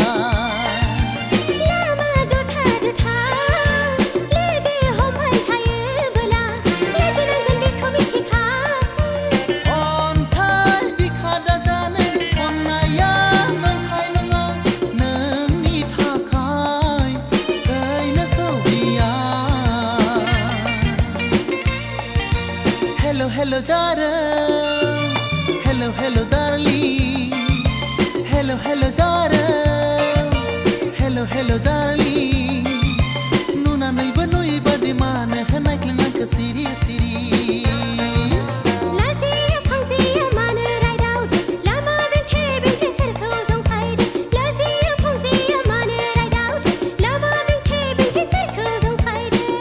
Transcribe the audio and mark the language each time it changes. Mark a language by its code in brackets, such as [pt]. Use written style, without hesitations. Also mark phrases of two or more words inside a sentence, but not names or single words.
[brx] लामा दथा दथा लोगो हमबाय थायोबोला लाजिनांगोन बेखौ मिथिखा अन्थाइ बिखा दाजानो अननाया नंखाय नङा नोंनि थाखाय गायनोखौ गैया [en] Hello hello darling Hello hello darling Hello hello darling Hello hello darling [brx] नुनानैबो नुयै बादि मानो होनायख्लों आंखौ सिरि सिरि लाजिया फांजिया मानो रायदावदो लामा बेंथे बेंथे सोरखौ जंखायदो लाजिया फांजिया मानो रायदावदो लामा बेंथे बेंथे सोरखौ जंखायदो